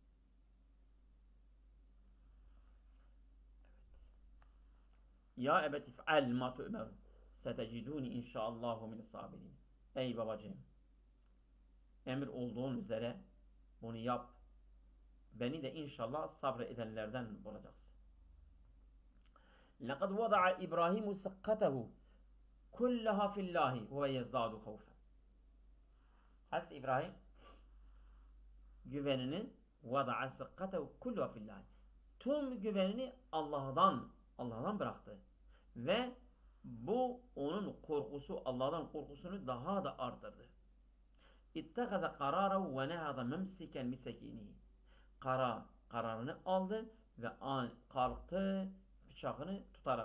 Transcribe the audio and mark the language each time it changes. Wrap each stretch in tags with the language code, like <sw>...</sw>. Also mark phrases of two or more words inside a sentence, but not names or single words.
<ar>يا أبت افعل ما تؤمر. ستجدني إن شاء الله من الصابرين.</ar> <tr>Ey babacığım. Emir olduğun üzere bunu yap. Beni de inşallah sabredenlerden bulacaksın.</tr> <ar>لَقَدْ وَضَعَ إِبْرَاهِيمُ سَقَّتَهُ كُلَّهَا فِي اللّٰهِ وَهُوَ يَزْدَادُ خَوْفًا. Hazreti İbrahim güvenini وَضَعَ سَقَّتَهُ كُلَّهَا فِي اللّٰهِ.</ar> <tr>Tüm güvenini Allah'tan bıraktı. Ve bu onun korkusu, Allah'tan korkusunu daha da artırdı.</tr> <ar>اتخذ قراره ونهض ممسكا بسكينه.</ar> <tr>Kararını aldı ve kalktı bıçağını tutarak.</tr>